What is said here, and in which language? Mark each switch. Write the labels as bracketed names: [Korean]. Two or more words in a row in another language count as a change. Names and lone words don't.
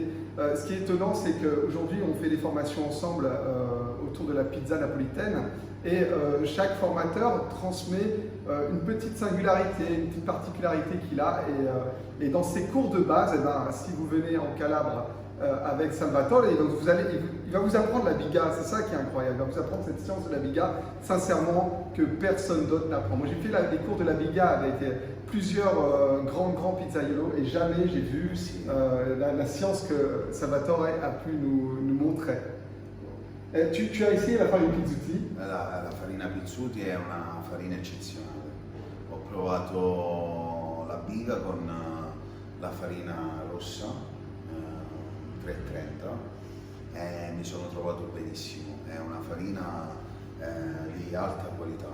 [French] Ce qui est étonnant, c'est qu'aujourd'hui on fait des formations ensemble autour de la pizza napolitaine, et chaque formateur transmet une petite singularité, une petite particularité qu'il a, et dans ces cours de base, eh ben, si vous venez en Calabre avec Salvatore, et donc il va vous apprendre la biga, c'est ça qui est incroyable, il va vous apprendre cette science de la biga, sincèrement, que personne d'autre n'apprend. Moi j'ai fait des cours de la biga avec plusieurs grands pizzaiolos, et jamais j'ai vu la science que Salvatore a pu nous montrer. Tu as essayé la farina pizzuti? [Italian] La farina pizzuti è una farina eccezionale. Ho provato la biga con la farina rossa 330 e mi sono trovato benissimo. È una farina di alta qualità.